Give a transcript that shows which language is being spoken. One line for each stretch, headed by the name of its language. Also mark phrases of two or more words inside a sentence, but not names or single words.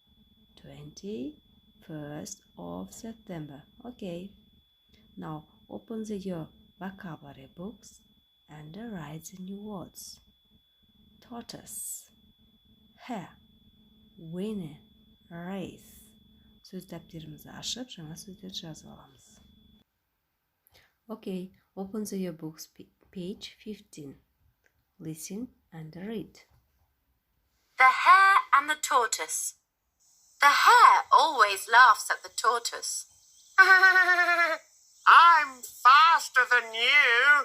English: 21st of September. Okay. Now open your vocabulary books and write the new words. Tortoise, hare, winner, race.
Kazakh: Сөз дәптерімізді ашып, жаңа сөздерді жазып аламыз.
English: Okay, open your books, page 15. Listen and read. The Hare and the Tortoise. The hare always laughs at the tortoise. I'm faster than you,